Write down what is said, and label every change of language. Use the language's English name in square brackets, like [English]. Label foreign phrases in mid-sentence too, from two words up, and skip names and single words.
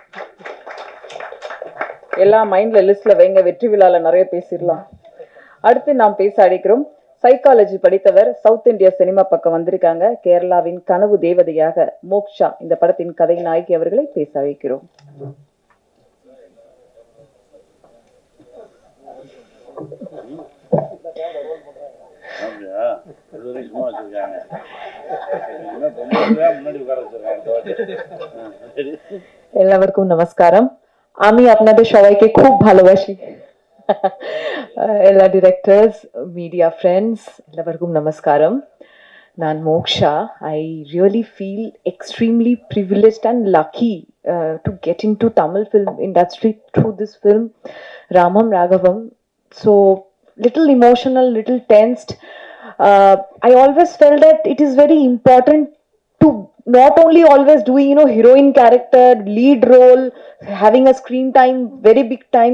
[Tamil] எல்லாம் மைண்ட்ல லிஸ்ட்ல வைங்க, வெற்றி விழால நிறைய பேசிடலாம். அடுத்து நாம் பேச அழைக்கிறோம். சைக்காலஜி படித்தவர், சவுத் இந்தியா சினிமா பக்கம் வந்திருக்காங்க. கேரளாவின் கனவு தேவதையாக மோக்ஷா, இந்த படத்தின் கதை நாயகி அவர்களை பேச அழைக்கிறோம். [Malayalam] എല്ലാവർക്കും നമസ്കാരം. [Bangla] আমি আপনাদের সবাইকে খুব ভালোবাসি. എല്ലാ ডিরেক্টর্স, [English] Media friends, [Tamil] எல்லாருக்கும் நமஸ்காரம். நான் மோக்ஷா. [English] I really feel extremely privileged and lucky to get into Tamil film industry through this film, Ramam Raghavam. So little emotional, little tensed. I always felt that it is very important to not only always doing, heroine character, lead role, having a screen time, very big time.